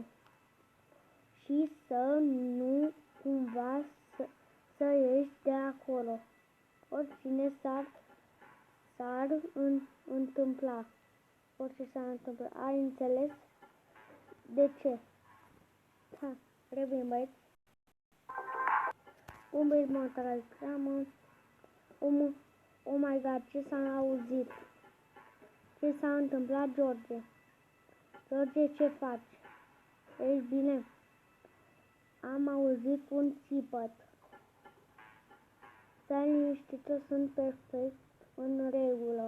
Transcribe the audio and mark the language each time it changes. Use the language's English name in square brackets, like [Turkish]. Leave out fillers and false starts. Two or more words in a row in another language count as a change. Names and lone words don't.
[Romanian] Și să nu cumva să ieși de acolo. Oricine s-ar întâmpla. Orice s-ar întâmpla. Ai înțeles? De ce? Ha, revin, băieți. Un băieți mă telegramă. [English] Oh my god, [Romanian] ce s-a auzit? Ce s-a întâmplat, George? George, ce faci? Ești bine? Am auzit un țipăt. Stai liniștită, sunt perfect în regulă.